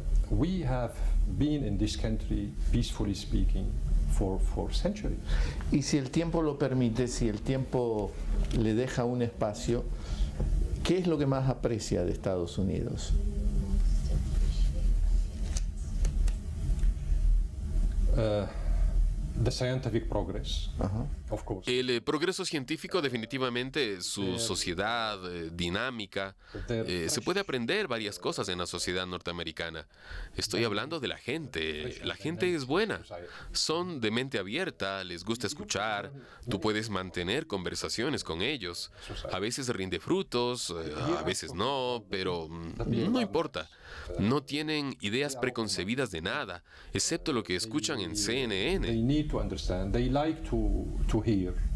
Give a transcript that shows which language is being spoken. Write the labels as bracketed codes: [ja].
[en] We have been in this country, peacefully speaking, for centuries. [es] Y si el tiempo lo permite, si el tiempo le deja un espacio, ¿qué es lo que más aprecia de Estados Unidos? [en] The scientific progress, of course. [es] El progreso científico, definitivamente, su sociedad dinámica. Se puede aprender varias cosas en la sociedad norteamericana. Estoy hablando de la gente. La gente es buena. Son de mente abierta, les gusta escuchar. Tú puedes mantener conversaciones con ellos. A veces rinde frutos, a veces no, pero no importa. No tienen ideas preconcebidas de nada, excepto lo que escuchan en CNN. [en] They need to understand. They like to hear.